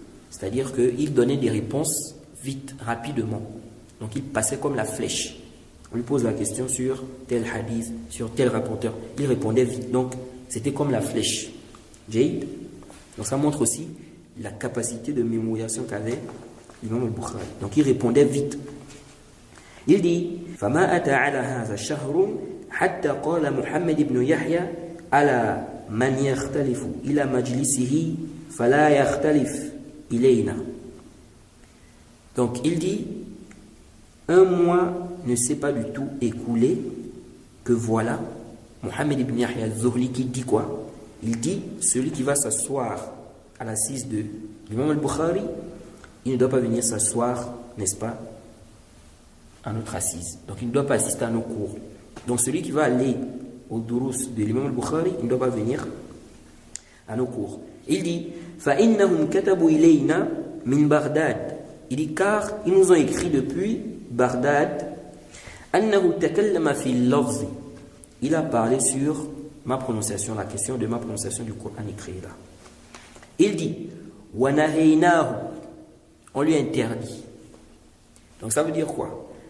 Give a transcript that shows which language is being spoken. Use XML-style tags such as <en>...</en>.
<fr>C'est-à-dire qu'il donnait des réponses vite, rapidement. Donc il passait comme la flèche. On lui pose la question sur tel hadith, sur tel rapporteur. Il répondait vite. Donc c'était comme la flèche. Donc ça montre aussi la capacité de mémorisation qu'avait l'imam al-Bukhari. Donc il répondait vite. Il dit</fr> <ar>فما أتى على هذا شهر حتى قال محمد بن يحيى على من يختلف إلى مجلسه فلا يختلف إلينا.</ar> <fr>Donc il dit, un mois ne s'est pas du tout écoulé que voilà Mohammed ibn Yahya al-Zuhli qui dit quoi? Il dit, celui qui va s'asseoir à l'assise de l'imam al-Bukhari, il ne doit pas venir s'asseoir, n'est-ce pas, à notre assise. Donc il ne doit pas assister à nos cours. Donc celui qui va aller au durus de l'imam al-Bukhari, il ne doit pas venir à nos cours. Il dit,</fr> <ar>فَإِنَّهُمْ كَتَبُوا إِلَيْنَا مِنْ بَغْدَادَ.</ar> <fr>Il dit, car ils nous ont écrit depuis Bagdad,</fr> <ar>أَنَّهُ تَكَلَّمَ فِي اللَّفْظِ.</ar> <fr>Il a parlé sur ma prononciation, la question de ma prononciation du Coran écrit là. Il dit,</fr> <ar>وَنَهَيْنَاهُ.</ar> <fr>On lui interdit. Donc ça veut dire quoi?</fr>